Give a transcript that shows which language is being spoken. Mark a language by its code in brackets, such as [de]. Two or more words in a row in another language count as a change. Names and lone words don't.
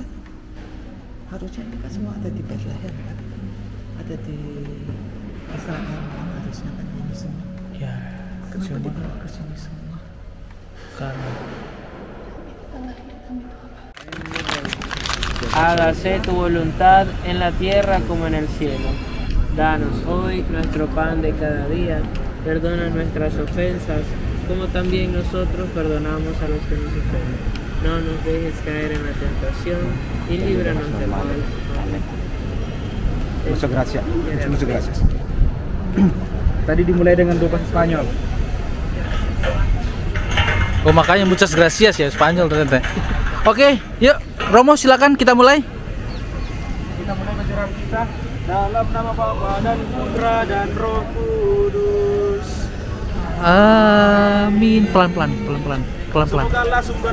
[id] Harusnya ini kan semua ada di Bethlehem kan? Ada di Israel kan, harusnya kan ini semua. Ya, Kenapa cuma dibawa ke sini semua? karena [es] Hágase tu voluntad en la tierra como en el cielo. Danos hoy nuestro pan de cada día. Perdona nuestras ofensas, como también nosotros perdonamos a los que nos ofenden. No nos dejes caer en la tentación y líbranos del mal. Amén. Muchas gracias. Muchas gracias. [id] Tadi dimulai dengan doa Spanyol. oh makanya [es] muchas gracias [id] ya Spanyol ternyata. Oke, yuk Romo silakan kita mulai. Kita mulai menjeram kita dalam nama Bapa dan Putra dan Roh Kudus. Amin. Pelan-pelan. Semogalah sumber